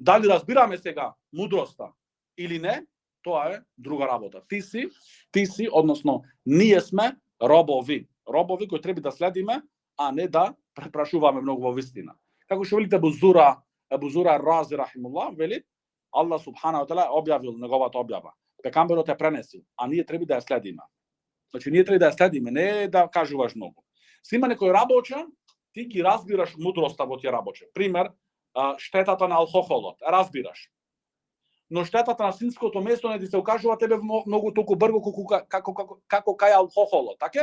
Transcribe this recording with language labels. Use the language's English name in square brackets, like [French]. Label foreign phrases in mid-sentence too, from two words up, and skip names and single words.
[Macedonian] Дали разбираме сега мудроста или не, тоа е друга работа. Ти си, односно, ние сме робови. Робови кои треба да следиме, а не да препрашуваме многу во вистина. Како што велите Абу Зура Рази рахимуллах, вели, Аллах [Arabic] سبحانه وتعالى [Macedonian] објавил неговата објава. Пекамберот ја пренесил, а ние треба да ја следиме. Значи, ние треба да ја следиме, не да кажуваш многу. Се има некој рабоче, ти ги разбираш мудроста во тие рабоче. Пример, штетата на алкохолот, разбираш. Но штетата на свинското месо не ти се укажува тебе многу толку брзо како кај алкохолот, така?